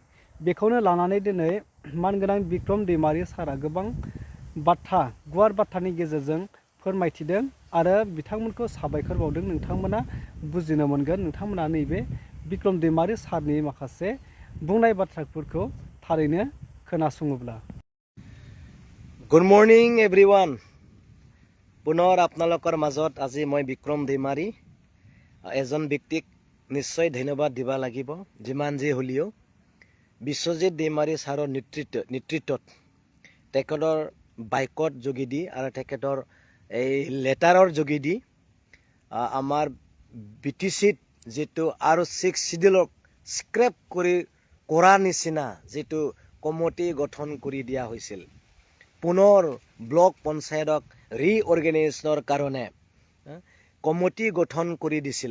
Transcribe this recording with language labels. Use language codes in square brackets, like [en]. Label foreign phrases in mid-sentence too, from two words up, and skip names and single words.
[brx] बेखौनो लानानै दिनै मानगोनां बिक्रम दैमारि सारा गोबां बाथ्रा गुवार बाथ्रानि गेजेरजों फोरमायथिदों आरो बिथांमोनखौ साबायखर बावदों। नोंथांमोना बुजिनो मोनगोन। नोंथांमोना नैबे बिक्रम दैमारि सारनि माखासे बुंनाय बाथ्राफोरखौ थारैनो खोनासङोब्ला। [en] Good morning everyone. [as] पुনৰ আপোনালোকৰ মাজত আজি মই বিক্ৰম दैमाৰি এজন ব্যক্তিক নিশ্চয় ধন্যবাদ দিব লাগিব। যিমান যি হ'লেও বিশ্বজিৎ दैमारि ছাৰৰ নেতৃত্বত তেখেতৰ বাইকত যোগেদি আৰু তেখেতৰ এই লেটাৰৰ যোগেদি আমাৰ BTCত যেটো আৰু 6 শিডিউলক স্ক্ৰেপ কৰা নিচিনা যেটো কমিটি গঠন কৰি দিয়া হৈছিল, পুনৰ ব্লক পঞ্চায়তক ৰিঅৰ্গেনাইজেশ্যনৰ কাৰণে কমিটি গঠন কৰি দিছিল।